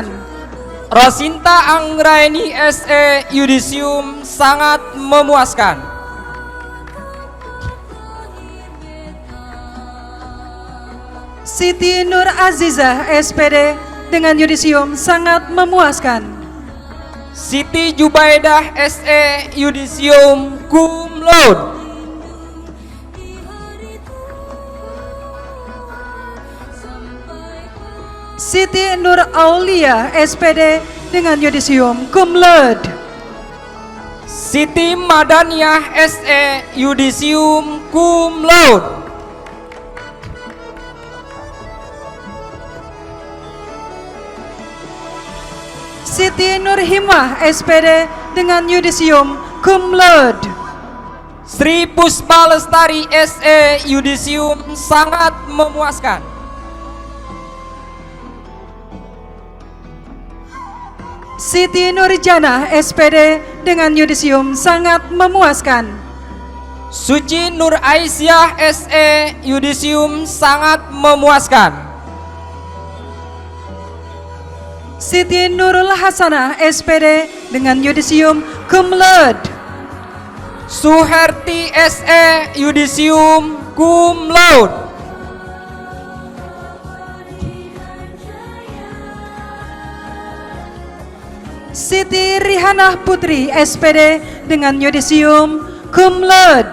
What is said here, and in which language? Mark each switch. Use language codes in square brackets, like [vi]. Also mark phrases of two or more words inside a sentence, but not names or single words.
[id] Rosinta Anggraini SE, yudisium sangat memuaskan. Siti Nur Azizah SPD dengan yudisium sangat memuaskan. Siti Jubaidah SE, yudisium [la] cum laude. [id] Siti Nur Aulia SPD dengan yudisium [la] cum laude. [id] Siti Madaniah SE, yudisium [la] cum laude. [id] Siti Nur Himah SPD dengan yudisium [la] cum laude. [id] Sri Puspa Lestari SE, yudisium sangat memuaskan. Siti Nurjana SPD dengan yudisium sangat memuaskan. Suci Nur Aisyah SE, yudisium sangat memuaskan. Siti Nurul Hasanah SPD dengan yudisium [la] cum laude. [id] Suherti SE, yudisium [la] cum laude. [id] Siti Rihanah Putri SPD dengan yudisium [la] cum laude.